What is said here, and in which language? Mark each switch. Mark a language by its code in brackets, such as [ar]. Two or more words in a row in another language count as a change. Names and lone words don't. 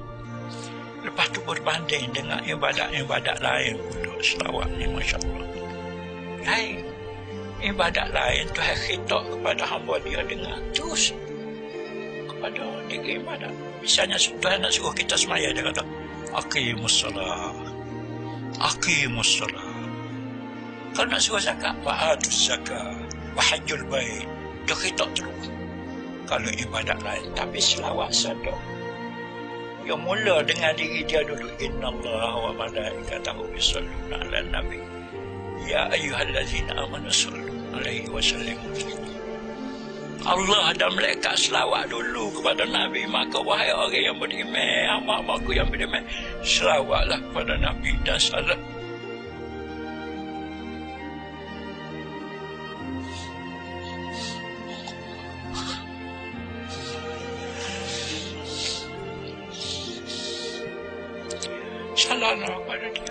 [ms] Lepas tu berbanding dengan ibadat-ibadat lain pula selawat ni, [ar] ما شاء الله. [ms] Lain. Ibadat lain tu khitab kepada hamba dia dengan terus kepada diri ibadat. Misalnya Tuhan nak suruh kita semaya, dia kata [ar] أقيموا الصلاة, أقيموا الصلاة. [ms] Kalau nak suruh zakat, [ar] فآتوا الزكاة وحج البيت, [ms] dia khitab terus. Kalau ibadat lain, tapi selawat saja yang mula dengan diri dia dulu. [ar] إن الله وملائكته يصلون على النبي يا أيها الذين آمنوا صلوا عليه وسلموا تسليما. [ms] Allah dan malaikat selawat dulu kepada Nabi. Maka wahai orang yang beriman, hamba-hambaku yang beriman, selawatlah kepada Nabi dan salam. Salamlah kepada dia.